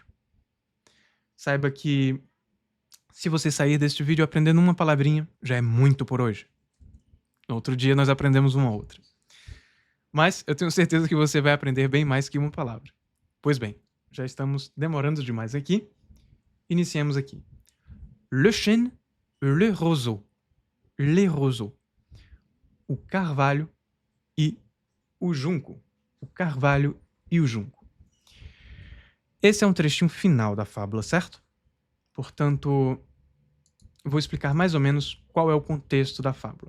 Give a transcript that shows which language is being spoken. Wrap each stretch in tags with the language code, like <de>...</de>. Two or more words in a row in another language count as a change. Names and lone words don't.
<pt>Saiba que se você sair deste vídeo aprendendo uma palavrinha, já é muito por hoje. No outro dia nós aprendemos uma outra. Mas eu tenho certeza que você vai aprender bem mais que uma palavra. Pois bem, já estamos demorando demais aqui. Iniciemos aqui.</pt> <fr>Le chêne et le roseau. Les roseaux.</fr> <pt>O carvalho e o junco. O carvalho e o junco. Esse é um trechinho final da fábula, certo? Portanto, vou explicar mais ou menos qual é o contexto da fábula.</pt>